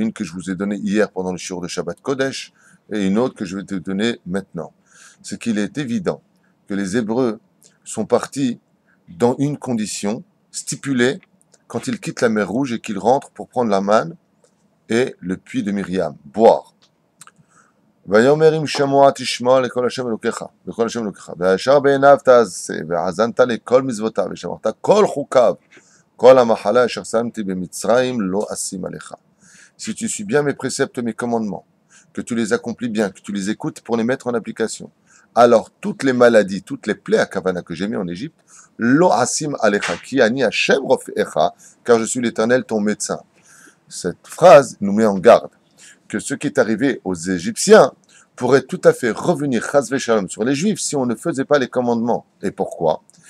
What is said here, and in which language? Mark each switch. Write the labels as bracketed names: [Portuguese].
[French] Une que je vous ai donnée hier pendant le shiur de Shabbat Kodesh et une autre que je vais te donner maintenant. C'est qu'il est évident que les Hébreux sont partis dans une condition stipulée quand ils quittent la mer Rouge et qu'ils rentrent pour prendre la manne et le puits de Myriam, boire. [Hebrew] ויאמר אם שמוע תשמע לכל השם אלוקיך, לכל השם אלוקיך, והישר בעיניו תעשה, והאזנת לכל מצוותיו, ושמרת כל חוקיו, כל המחלה אשר שמתי במצרים לא אשים עליך. [French] Si tu suis bien mes préceptes, mes commandements, que tu les accomplis bien, que tu les écoutes pour les mettre en application, alors toutes les maladies, toutes les plaies à Kavana que j'ai mis en Égypte, [Hebrew] lo asim alecha, ki ani Hashem rofecha, [French] car je suis l'Éternel ton médecin. Cette phrase nous met en garde que ce qui est arrivé aux Égyptiens pourrait tout à fait revenir chas v'shalom sur les Juifs si on ne faisait pas les commandements. Et pourquoi?